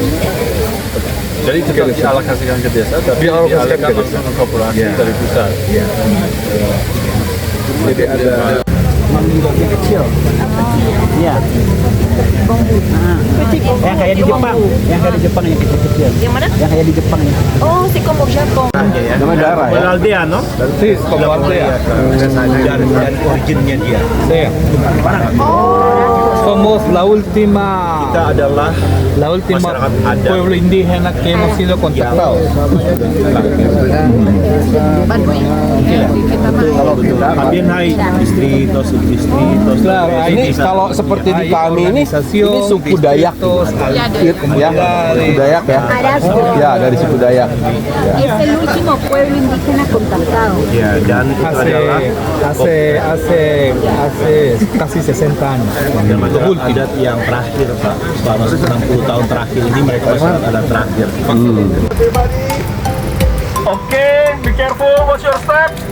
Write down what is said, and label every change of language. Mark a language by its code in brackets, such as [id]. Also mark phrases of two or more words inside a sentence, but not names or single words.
[id] Jadi tetap dialokasikan ke desa, tapi Dialokasikan dialihkan ke desa. langsung ke korporasi Ya. dari pusat. Ya. Jadi ada kecil. Iya. Yang kayak di Jepang, yang kecil-kecil. Yang mana? Yang kayak di Jepang ya. [fr] Oh, c'est comme au Japon. [id] nama daerah ya. Aldeano. Nanti Komarte ya. Dari originnya dia. Saya. [es] Oh, somos la última [id] Kita adalah masyarakat adat. [es] pueblo indígena que hemos sido contactados. También hay distritos, subdistritos. Claro, [id] ini kalau seperti di kami ini suku Dayak, ya, suku Dayak ya, ya dari suku Dayak. [es] Es el último pueblo indígena contactado. [id] Ya, dan itu adalah [es] Hace casi 60 años. [id] termasuk adat yang terakhir, Pak. Selama 60 tahun terakhir ini mereka masyarakat adat terakhir. Oke, [en] be careful, watch your step.